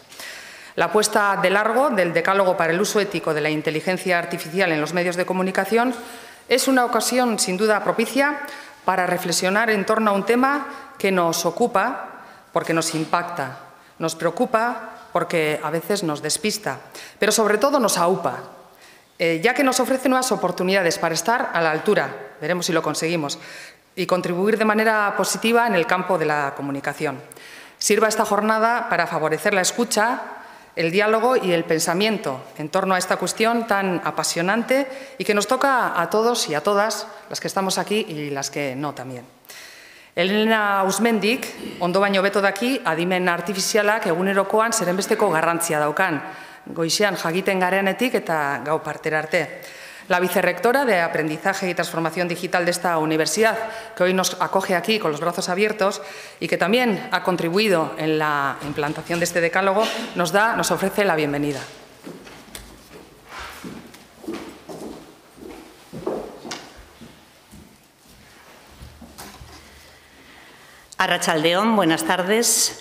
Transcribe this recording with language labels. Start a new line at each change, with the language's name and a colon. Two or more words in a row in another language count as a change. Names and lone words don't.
Spanish: La apuesta de largo del Decálogo para el uso ético de la inteligencia artificial en los medios de comunicación es una ocasión sin duda propicia para reflexionar en torno a un tema que nos ocupa porque nos impacta, nos preocupa porque a veces nos despista, pero sobre todo nos aupa, ya que nos ofrece nuevas oportunidades para estar a la altura, veremos si lo conseguimos, y contribuir de manera positiva en el campo de la comunicación. Sirva esta jornada para favorecer la escucha, el diálogo y el pensamiento en torno a esta cuestión tan apasionante y que nos toca a todos y a todas, las que estamos aquí y las que no también.
Basque: Elena Usmendik, ondo baino beto daki, adimen artifizialak egunerokoan zerenbesteko garrantzia daukan, goizean jakiten garenetik eta gau partera arte.
Spanish: La vicerrectora de Aprendizaje y Transformación Digital de esta universidad, que hoy nos acoge aquí con los brazos abiertos y que también ha contribuido en la implantación de este decálogo, nos ofrece la bienvenida. Arratsaldeon, buenas tardes.